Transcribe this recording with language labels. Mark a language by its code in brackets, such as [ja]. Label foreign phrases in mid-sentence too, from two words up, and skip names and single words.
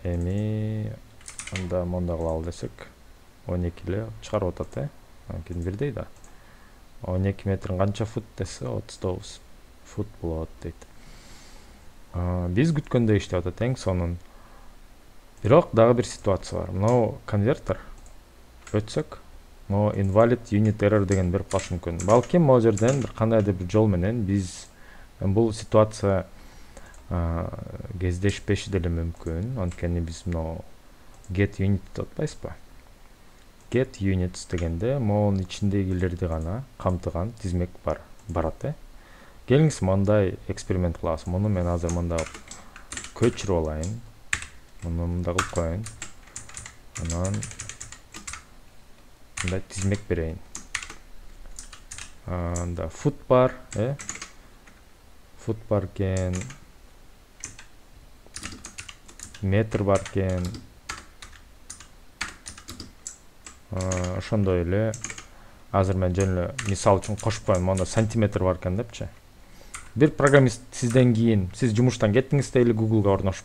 [ky] Эми анда монда кылалы десек, 12 эле чыгарып атат, Кийин бирдей да. 12 метрин канча фут десе, 39 фут болот дейт. Биз күткөндөй иштеп атат, эң сонун. Бирок дагы бир ситуация бар. Мына конвертер өтсөк, могу [en] invalid unit error [ky] деген берип калышы мүмкүн. Балким могул жерден бир кандайдыр бир жол менен биз бул ситуация кездешпеши деле мүмкүн. Анткени биз мына [en] get unit [ky] деп атпайсызбы? [en] get units [ky] дегенде моунун ичиндегилерди гана камтыган тизмек барат. Келиңиз мындай эксперимент кылабыз. Муну мен азыр мында көчүрүп алайын. Муну мында кылып коеюн. Анан мындай тизмек берейин. Анда food bar, food bar кен, метр бар кен. Ошондой эле азыр мен жөн эле мисал үчүн кошуп коеюн. Монда сантиметр бар экен депчи. Бир программист сизден кийин, сиз жумуштан кеттиңиз дейли, Google'га орношуп.